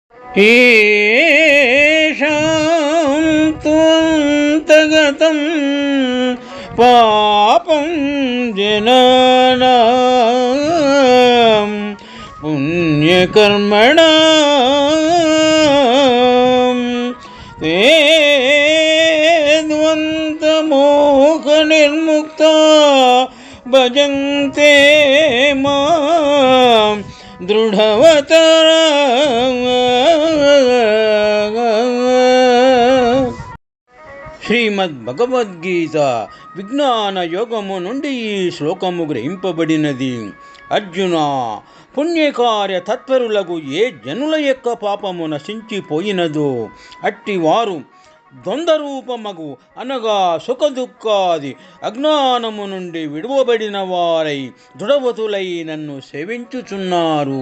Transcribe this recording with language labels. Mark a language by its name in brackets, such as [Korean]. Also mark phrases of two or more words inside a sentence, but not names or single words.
[Sanskrit] येषां त्वन्तगतं पापं जनानां पुण्यकर्मणां ते द्वन्द्वमोहनिर्मुक्ता भजन्ते मां దృఢవతర. [Telugu] శ్రీమద్ భగవద్గీత విజ్ఞాన యోగము నుండి ఈ శ్లోకము గ్రహింపబడినది. అర్జున, పుణ్యకార్య తత్పరులకు ఏ జనుల యొక్క పాపము నశించిపోయినదో అట్టి వారు ద్వంద్వరూపమగు అనగా సుఖదుఃఖాది అజ్ఞానము నుండి విడువబడిన వారై దృఢవతులై నన్ను సేవించుచున్నారు.